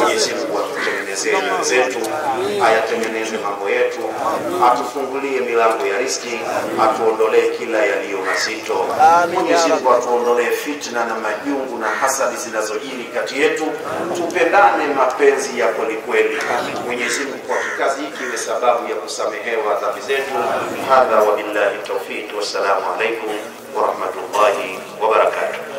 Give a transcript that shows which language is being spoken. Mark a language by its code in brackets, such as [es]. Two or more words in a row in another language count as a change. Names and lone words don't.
[sw] Mwenyezi Mungu atutengenezee nyoyo zetu, ayatengeneze mambo yetu, atufungulie milango ya riziki, atuondolee kila yaliyo mazito. Mwenyezi Mungu atuondolee fitna na majungu na hasadi zinazojiri kati yetu, tupendane mapenzi ya kweli kweli. Mwenyezi Mungu kwa kikazi hiki iwe sababu ya kusamehewa dhambi zetu. [ar] هذا وبالله التوفيق، والسلام عليكم ورحمة الله وبركاته.